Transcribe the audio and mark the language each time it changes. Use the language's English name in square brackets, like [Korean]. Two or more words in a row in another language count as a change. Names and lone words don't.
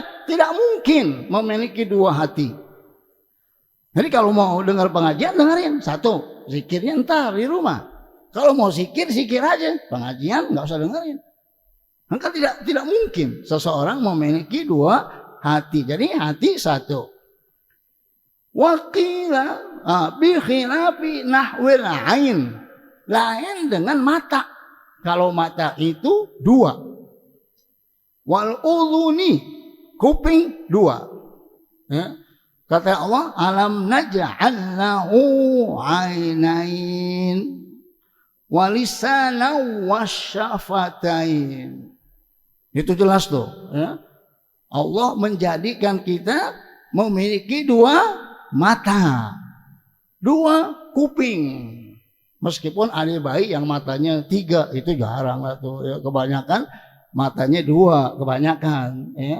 [Indonesian] Tidak mungkin memiliki dua hati. Jadi kalau mau dengar pengajian, dengerin. Satu, zikirnya ntar di rumah. Kalau mau zikir, zikir aja. Pengajian nggak usah dengerin. Maka tidak mungkin seseorang memiliki dua hati. Jadi hati satu. [Arabic] وقيل بخلاف نحو العين. [Indonesian] Lain dengan mata. Kalau mata itu dua. [Arabic] والأذن, [Indonesian] kuping dua. Ya. Kata Allah, [Arabic] ألم نجعل له عينين ولسانا وشفتين. [Indonesian] Itu jelas tuh, ya. Allah menjadikan kita memiliki dua mata, dua kuping. Meskipun ada bayi yang matanya 3, itu jarang lah tuh, ya. Kebanyakan matanya 2, kebanyakan, ya.